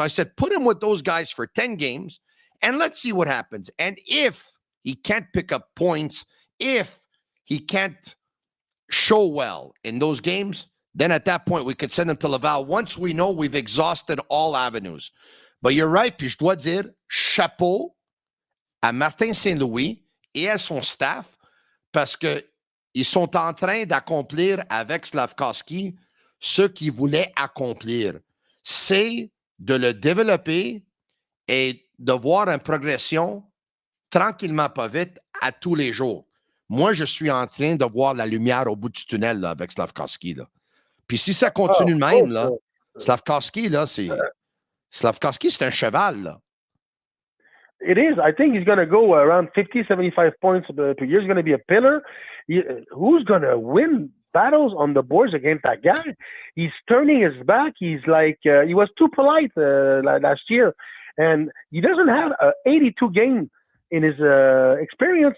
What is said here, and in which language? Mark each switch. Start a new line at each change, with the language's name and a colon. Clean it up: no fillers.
English: So I said, put him with those guys for 10 games, and let's see what happens. And if he can't pick up points, if he can't show well in those games, then at that point, we could send him to Laval once we know we've exhausted all avenues. But you're right,
French: puis je dois dire, chapeau à Martin Saint-Louis et à son staff, parce qu'ils sont en train d'accomplir avec Slafkovsky ce qu'ils voulaient accomplir. C'est de le développer et de voir une progression tranquillement, pas vite, à tous les jours. Moi, je suis en train de voir la lumière au bout du tunnel là, avec Slafkovsky. Là. Puis si ça continue de même, là, Slafkovsky, là, Slafkovsky, c'est un cheval. Là.
English: It is. I think he's going to go around 50, 75 points per year. He's going to be a pillar. Who's going to win battles on the boards against that guy? He's turning his back. He's like, he was too polite last year. And he doesn't have 82 games in his experience.